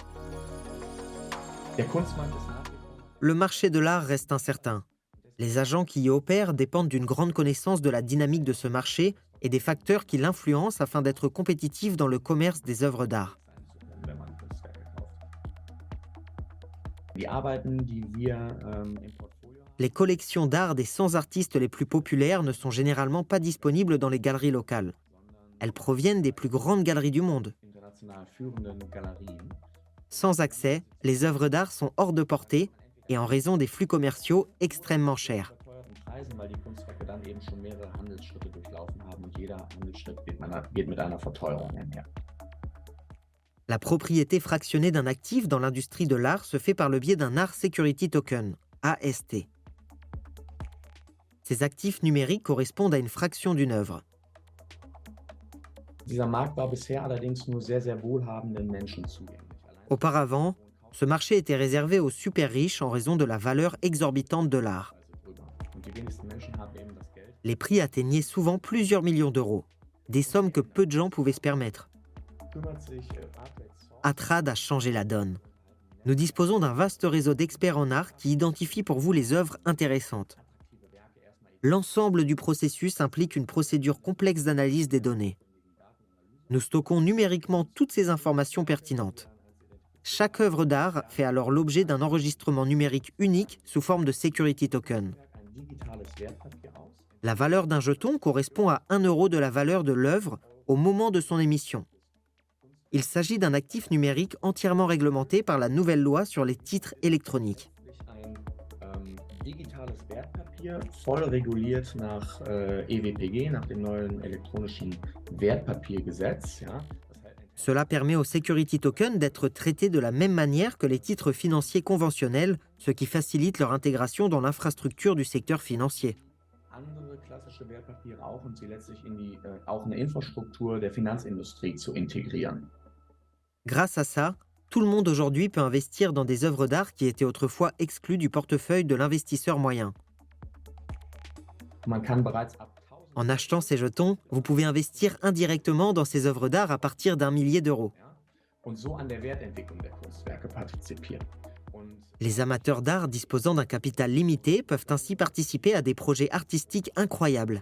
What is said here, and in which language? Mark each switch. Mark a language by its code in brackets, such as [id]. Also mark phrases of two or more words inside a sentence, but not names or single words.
[fr] Le marché de l'art reste incertain. Les agents qui y opèrent dépendent d'une grande connaissance de la dynamique de ce marché et des facteurs qui l'influencent afin d'être compétitifs dans le commerce des œuvres d'art. [de] Die Arbeiten, die wir im Portfolio [fr] Les collections d'art des 100 artistes les plus populaires ne sont généralement pas disponibles dans les galeries locales. Elles proviennent des plus grandes galeries du monde. [de] international führenden Galerien. [fr] Sans accès, les œuvres d'art sont hors de portée et en raison des flux commerciaux extrêmement chers. [de] Verteuerten Preisen, weil die Kunstwerke dann eben schon mehrere Handelsschritte durchlaufen haben und jeder Handelsschritt geht mit einer Verteuerung einher. [fr] La propriété fractionnée d'un actif dans l'industrie de l'art se fait par le biais d'un Art Security Token, AST. Ces actifs numériques correspondent à une fraction d'une œuvre. [de] Dieser Markt war bisher allerdings nur sehr, sehr wohlhabenden Menschen zugänglich. [fr] Auparavant, ce marché était réservé aux super riches en raison de la valeur exorbitante de l'art. [de] Und die wenigsten Menschen haben eben das Geld. [fr] Les prix atteignaient souvent plusieurs millions d'euros, des sommes que peu de gens pouvaient se permettre. [de] Kümmert sich Artwelt Source [fr] Atrad a changé la donne. Nous disposons d'un vaste réseau d'experts en art qui identifie pour vous les œuvres intéressantes. [de] attraktive Werke erstmal [fr] L'ensemble du processus implique une procédure complexe d'analyse des données. Nous stockons numériquement toutes ces informations pertinentes. Chaque œuvre d'art fait alors l'objet d'un enregistrement numérique unique sous forme de [en] security token. [de] ein digitales Wertpapier aus. [fr] La valeur d'un jeton correspond à 1 euro de la valeur de l'œuvre au moment de son émission. Il s'agit d'un actif numérique entièrement réglementé par la nouvelle loi sur les titres électroniques. [de] Ein digitales Wertpapier, voll reguliert nach EWPG, nach dem neuen elektronischen Wertpapiergesetz. Ja. Das heißt, [fr] Cela permet aux [en] security tokens [fr] d'être traités de la même manière que les titres financiers conventionnels, ce qui facilite leur intégration dans l'infrastructure du secteur financier. [de] andere klassische Wertpapiere auch und sie letztlich in die auch eine Infrastruktur der Finanzindustrie zu integrieren. [fr] Grâce à ça, tout le monde aujourd'hui peut investir dans des œuvres d'art qui étaient autrefois exclues du portefeuille de l'investisseur moyen. [de] Man kann bereits ab 1000 [fr] En achetant ces jetons, vous pouvez investir indirectement dans ces œuvres d'art à partir d'1 millier d'euros. [de] ja, und so an der Wertentwicklung der Kunstwerke partizipieren. Und [fr] Les amateurs d'art disposant d'un capital limité peuvent ainsi participer à des projets artistiques incroyables.